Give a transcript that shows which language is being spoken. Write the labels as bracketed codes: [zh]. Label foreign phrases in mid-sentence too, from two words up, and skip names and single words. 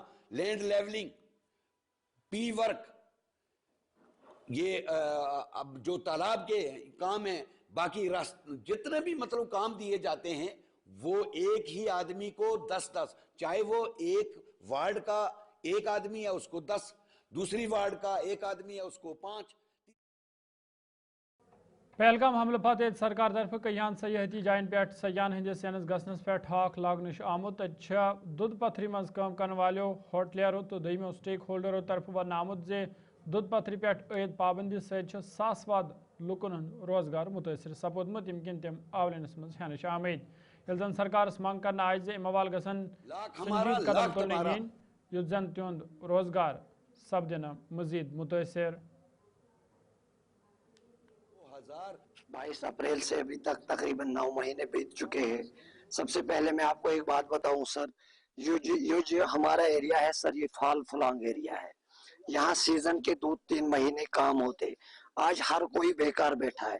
[en] land leveling, [hi] पी वर्क, ये अब जो तालाब के काम है, बाकी जितने भी मतलब काम दिए जाते हैं वो एक ही आदमी को 10-10, चाहे वो एक वार्ड का एक आदमी है उसको 10, दूसरी वार्ड का एक आदमी है उसको 5। [ks] पहलगाम हमले पत्त सरकार तरफ कयान सयाहती जायन पे सयान हंदिस सैनस गसनस पे ठाक लागन आमुत दुध पथरी मज [hi] काम करने वालों [ks] होटलियरों तो दमो स्टेक होल्डरों तरफ वन आमुत जे दुध पथरी पे ऐद पाबंदी सासवाद लुकन रोजगार मुतासर सपोदमुत यम किन तम आवलनस मज हेन आमेद यल जन सरकार मंग कर आज जे अमवाल गसन संजीद कदम तुलने इन युत जन तिहुंद रोजगार सपदन मजीद मुतासर। [hi] 22 अप्रैल से अभी तक तकरीबन 9 महीने बीत चुके हैं। सबसे पहले मैं आपको एक बात बताऊं सर, ये जो हमारा एरिया है सर, ये फाल फुलांग एरिया है। यहाँ सीजन के 2-3 महीने काम होते, आज हर कोई बेकार बैठा है।